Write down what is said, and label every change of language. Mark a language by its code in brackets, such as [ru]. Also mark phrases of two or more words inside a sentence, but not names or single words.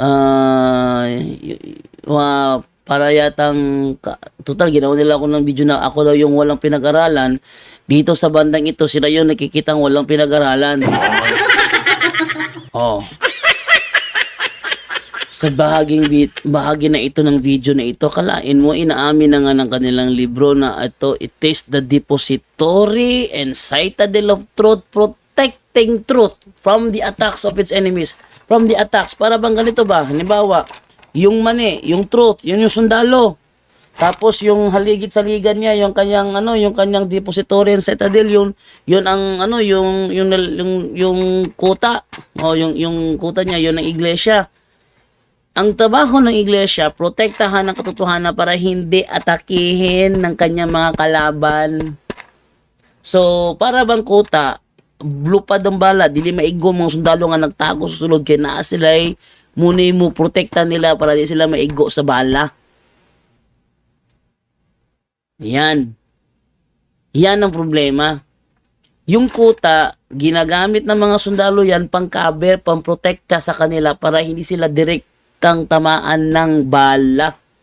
[tl] Para yatang total ginawa nila ako ng video na ako daw yung walang pinag-aralan. Dito sa bandang ito sila yung nakikitang walang pinag-aralan. Sa bahagi na ito ng video na ito, kalain mo inaamin na nga ng kanilang libro na ito, [en] it is the depository and citadel of truth, protecting truth from the attacks of its enemies. From the attacks, [tl] para bang ganito ba? Halimbawa, yung mani, yung truth, yun yung sundalo. Tapos yung haligit sa ligan niya, yung kanyang [en] depository and citadel, [tl] yun ang yung kuta. Yung kuta niya, yun ang iglesia. Ang trabaho ng iglesia, protektahan ang katotohanan para hindi atakihin ng kanyang mga kalaban. So, para bang kuta, [ceb] lupad ang bala, dili maigo mga sundalo nga nagtago sa sulod kay naa sila muna mo protekta nila para di sila maigo sa bala. [tl] Yan ang problema. Yung kuta, ginagamit ng mga sundalo yan pang cover, pang protekta sa kanila para hindi sila direktang tamaan ng bala.